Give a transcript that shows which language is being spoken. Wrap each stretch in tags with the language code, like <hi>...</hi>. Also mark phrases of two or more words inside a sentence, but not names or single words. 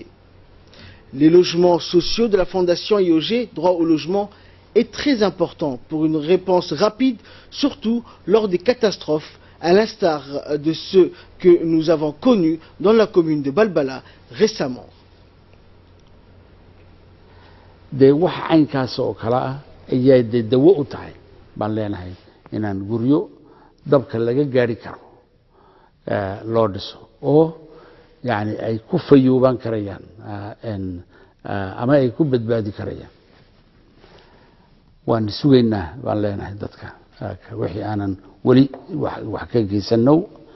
<fr>Les logements sociaux de la Fondation IOG Droit au logement est très important pour une réponse rapide, surtout lors des catastrophes, à l'instar de ceux que nous avons connus dans la commune de Balbala récemment.</fr> <so>de wax aynkaas oo kala ah ayaa dawo u tahay baan leenahay inaan guryo dabka laga gaari karo loo dhiso oo yani ay ku fayooban karayaan ama ay ku badbaadi karayaan waan sugeynaa baan leenahay dadka wixii aanan wali wax ka geysano</so>